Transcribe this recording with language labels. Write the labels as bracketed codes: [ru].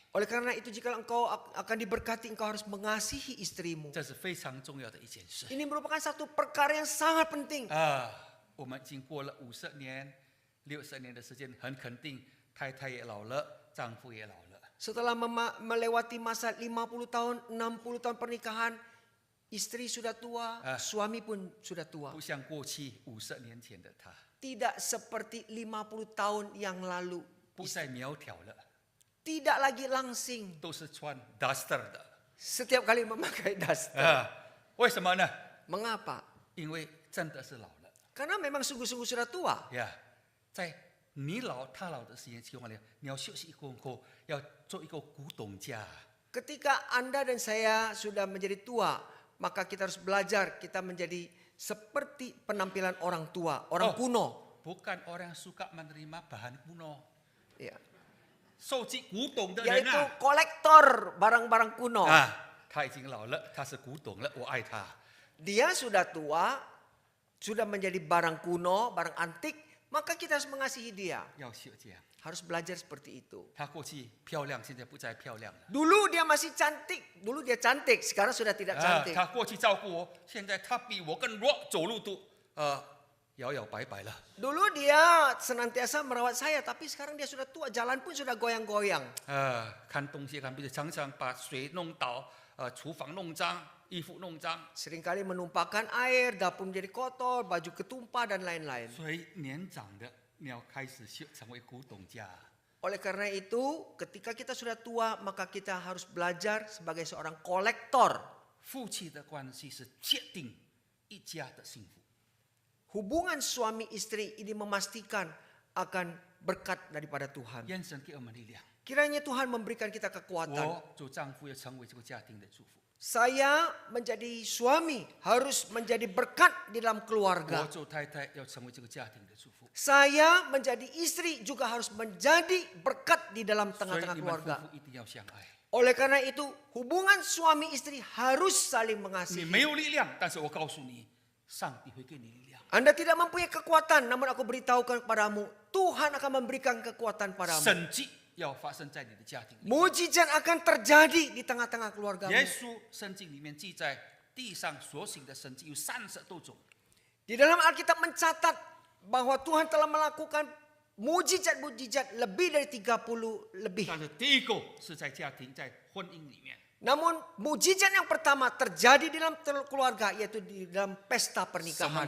[id] Oleh karena itu jika engkau akan diberkati, engkau harus mengasihi istrimu. [zh] 这是非常重要的一件事。 [id] Ini merupakan satu perkara yang sangat penting. [zh] 我们经过了50年、60年的时间，很肯定太太也老了，丈夫也老了。 [id] Setelah melewati masa 50 tahun, 60 tahun pernikahan, istri sudah tua, suami pun sudah tua. [zh] 不像过去50年前的他， [id] Tidak seperti 50 tahun yang lalu. [zh] 不再苗条了， [id] Tidak lagi langsing. [zh] 都是穿 duster 的。 [id] Setiap kali memakai duster. [zh] 为什么呢？ [id] Mengapa? [zh] 因为真的是老了 [id] Karena memang sungguh-sungguh sudah tua. 呀。 [zh] 在你老他老的时间情况下，你要休息过后，要做一个古董家。 [id] Ketika Anda dan saya sudah menjadi tua, maka kita harus belajar kita menjadi seperti penampilan orang tua, orang kuno. Bukan orang suka menerima bahan kuno. Ya. [zh] 收集古董的人 [id] Yaitu 啊， kolektor barang-barang kuno. [zh] 他已经老了，他是古董了，我爱他。 [id] Dia sudah tua, sudah menjadi barang kuno, barang antik, maka kita harus mengasihi dia. [zh] 要学这样， [id] Harus belajar seperti itu. [zh] 他过去漂亮，现在不再漂亮了。 [id] Dulu dia masih cantik, dulu dia cantik, sekarang sudah tidak cantik. [zh] 他过去照顾我，现在他比我更弱，走路都摇摇摆摆了。 [id] Dulu dia senantiasa merawat saya, tapi sekarang dia sudah tua, jalan pun sudah goyang-goyang. [zh] 看东西看，比如常常把水弄倒，厨房弄脏，衣服弄脏。 [id] Seringkali menumpahkan air, dapur menjadi kotor, baju ketumpah dan lain-lain. [zh] 所以年长的你要开始成为古董家。 [id] Oleh karena itu, ketika kita sudah tua, maka kita harus belajar sebagai seorang kolektor. [zh] 夫妻的关系是决定一家的幸福。 [id] Hubungan suami istri ini memastikan akan berkat daripada Tuhan. [zh] 愿神给我们力量。 [id] Kiranya Tuhan memberikan kita kekuatan. [zh] 我做丈夫要成为这个家庭的祝福。 [id] Saya menjadi suami harus menjadi berkat di dalam [zh] 我 [id] keluarga. [zh] 做太太要成为这个家庭的祝福。 [id] Saya menjadi istri juga harus menjadi berkat di dalam [zh] 所以 [id] tengah-tengah [zh] 你们夫 [id] keluarga. [zh] 妇一定要相爱。 [id] Oleh karena itu, hubungan suami istri harus saling [zh] 你 [id] mengasihi. [zh] 没有力量，但是我告诉你，上帝会给你力量。 [id] Anda tidak mempunyai kekuatan, namun aku beritahukan kepadamu, Tuhan akan memberikan kekuatan padamu. [zh] 神迹要发生在你的家庭里。 [id] Mujizat akan terjadi di tengah-tengah keluargamu. [zh] 耶稣圣经里面记载，地上所行的神迹有30多种。 [id] Di dalam Alkitab mencatat bahwa Tuhan telah melakukan mujizat-mujizat lebih dari 30 lebih. [zh] 但是第一个是在家庭，在婚姻里面。 [id] Namun mujizat yang pertama terjadi di dalam keluarga, yaitu di dalam pesta pernikahan.